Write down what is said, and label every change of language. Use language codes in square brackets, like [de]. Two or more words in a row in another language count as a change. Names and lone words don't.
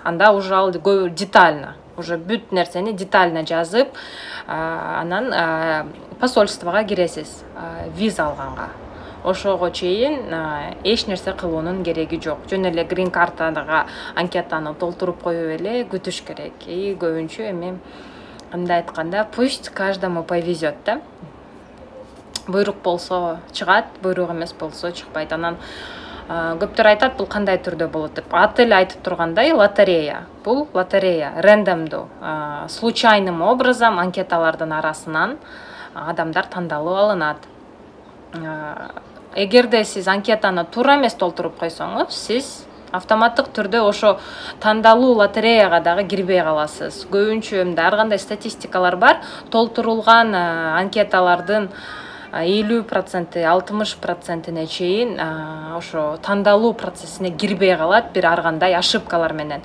[ky] Анда уже ал детально, уже бүт нерсени детально жазып, анан посольствого киресиз виза алганга. Ошого чейин эч нерсе кылуунун кереги жок. Жөн эле грин картага анкетаны толтуруп коюп эле күтүш керек. Көбүнчө эми кандай айтканда, [ru] пусть каждому повезет, [ky] да? Буйрук болсо чыгат, буйрук эмес болсо чыкпайт. Анан көптөр айтат, бул кандай түрдө болот деп. Аты эле айтып тургандай, лотерея. Бул лотерея, рандомдуу, [ru] случайным образом [ky] анкеталардын арасынан адамдар тандалып алынат. Эгерде сиз анкетаны туура эмес толтуруп койсоңуз, сиз автоматтык түрдө ошо тандалуу лотереяга дагы кирбей каласыз. Көбүнчө ар кандай статистикалар бар, толтурулган анкеталардын 50%, 60%-не чейин ошо тандалуу процессине кирбей калат бир ар кандай ошибкалар менен.